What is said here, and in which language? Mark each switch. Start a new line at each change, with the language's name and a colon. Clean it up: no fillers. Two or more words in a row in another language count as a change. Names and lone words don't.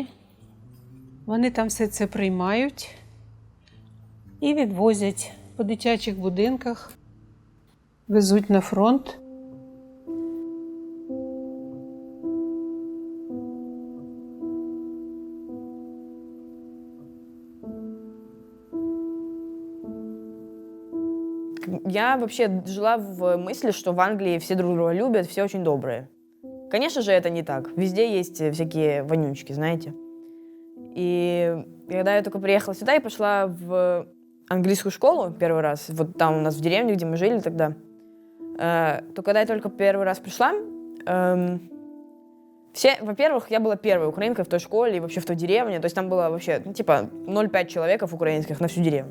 Ukrainian: Вони там все це приймають і відвозять по дитячих будинках, везуть на фронт.
Russian: Я вообще жила в мысли, что в Англии все друг друга любят, все очень добрые. Конечно же, это не так. Везде есть всякие вонючки, знаете. И когда я только приехала сюда и пошла в английскую школу первый раз, вот там у нас в деревне, где мы жили тогда, то когда я только первый раз пришла, во-первых, я была первой украинкой в той школе и вообще в той деревне, то есть там было вообще, 0,5 человеков украинских на всю деревню.